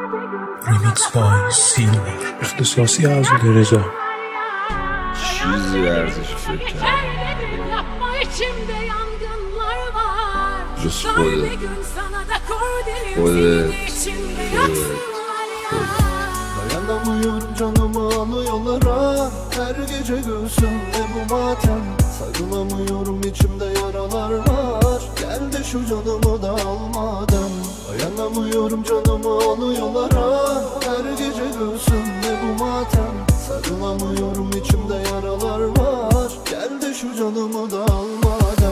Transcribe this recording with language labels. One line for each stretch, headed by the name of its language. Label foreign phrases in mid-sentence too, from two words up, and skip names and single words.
English: Remix by Silver.
Persian: اختصاصی از رضا. چیزی ارزش فکر کردم جز خودت
Turkish: Dayanamıyorum canımı alıyorlara Her gece göğsümde bu matem Sarılamıyorum içimde yaralar var Gel de şu canımı da almadan Dayanamıyorum canımı alıyorlara Her gece göğsümde bu matem Sarılamıyorum içimde yaralar var Gel de şu canımı da almadan